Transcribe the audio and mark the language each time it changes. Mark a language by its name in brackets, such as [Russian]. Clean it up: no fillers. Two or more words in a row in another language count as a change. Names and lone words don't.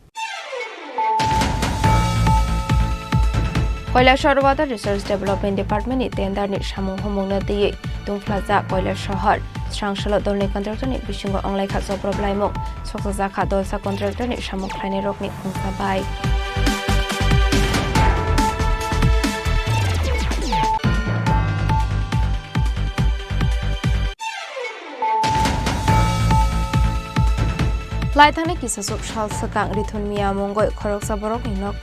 [Kok Borok] কৈলাসহর ওয়াটার রিসার্চ ডেভেলপমেন্ট ডিপার্টমেন্টনি টেন্ডারনি সামুং homongna diye tungflaja কৈলাসহর স্রাংশল দলনি কন্ট্রাক্টরনি বিসিঙ্গ অংলাইখা জব্রবলাইমুং সকজাখা দলসা কন্ট্রাক্টরনি সামুং খ্লাইনি রকনি খুংসাবাই। Laithani kisasuk shal sakang rithun miya mongoi khorok saborok ni nokni